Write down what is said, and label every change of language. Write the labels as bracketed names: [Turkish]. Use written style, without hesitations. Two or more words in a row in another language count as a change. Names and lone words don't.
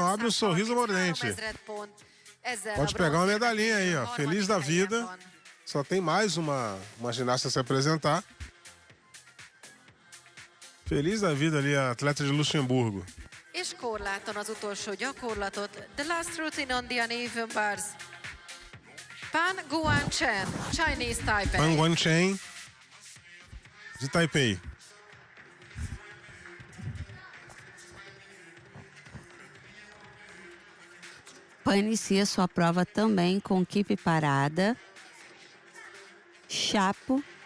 [Portuguese] Abre um sorriso, Mordente. Pode pegar uma medalhinha aí, ó. Feliz da vida. Só tem mais uma ginasta a se apresentar. Feliz da vida ali, a atleta de Luxemburgo. [Hungarian] És korláton az utolsó gyakorlatot. [English] The last routine on the uneven bars. Pan Guangchen, Chinese Taipei. [Portuguese] Pan Guangchen, de Taipei. Pan inicia sua prova também com equipe parada, chapo,